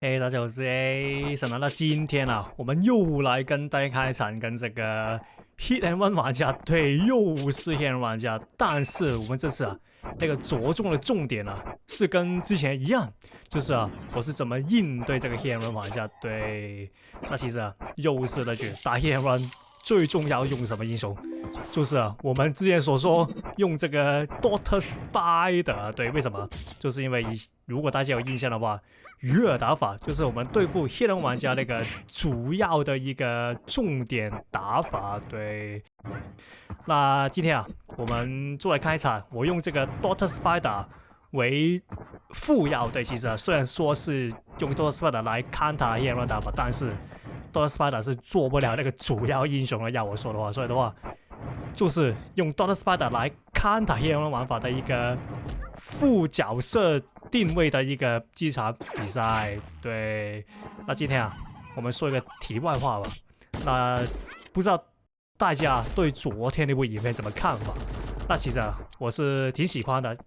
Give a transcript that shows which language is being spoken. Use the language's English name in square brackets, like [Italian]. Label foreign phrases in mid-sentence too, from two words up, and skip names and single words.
[Chinese] 大家好，我是 A。那到今天啊，我們又來跟大家開場，跟這個 [English] Hit and Run [Chinese] 玩家，對，又是 [English] Hit and Run [Chinese] 玩家，但是我們這次啊，那個着重的重點啊，是跟之前一樣，就是啊，我是怎麼應對這個 [English] Hit and Run [Chinese] 玩家，對，那其實啊，又是那句打 Hit and Run 最重要用什麼英雄？就是啊，我們之前所說用這個 Dr. Spider， 對，為什麼？就是因為如果大家有印象的話，魚餌打法就是我們對付 [English] Hit and Run [Chinese] 玩家那個主要的一個重點打法，對。那今天啊，我們做來開場，我用這個 Dr. Spider 為副藥，對，其實啊，雖然說是用 Dr. Spider 來看他 [English] Hit and Run [Chinese] 打法，但是 Dr. Spider 是做不了那個主要英雄的，要我說的話，所以的話，就是用 Dr. Spider 來看他 [English] Hit and Run [Chinese] 玩法的一個副角色定位的一個機場比賽，對。那今天啊，我們說一個題外話吧。那不知道大家對昨天那部影片怎麼看法？那其實啊，我是挺喜歡的。